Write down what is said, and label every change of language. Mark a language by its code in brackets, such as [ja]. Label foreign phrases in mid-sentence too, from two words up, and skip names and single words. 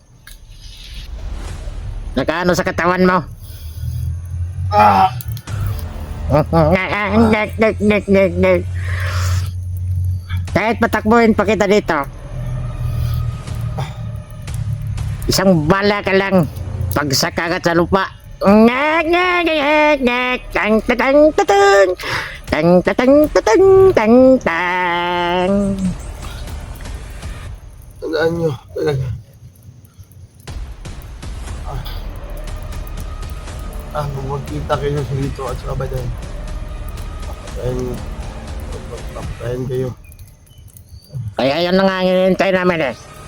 [tl] Nakaano sa katawan mo. Kahit patakbuhin pa kita dito. Isang bala ka lang. Pagsaka ka sa lupa. Ngak, ngak, ngak, ngak, tang, tatang, tatang, tang, tatang, tatang, tang, tang. Tandaan nyo, talaga. Kung magkita kayo sa dito at sa kabayan, papatayin kayo. Kaya yun na nga ang hinihintay namin eh.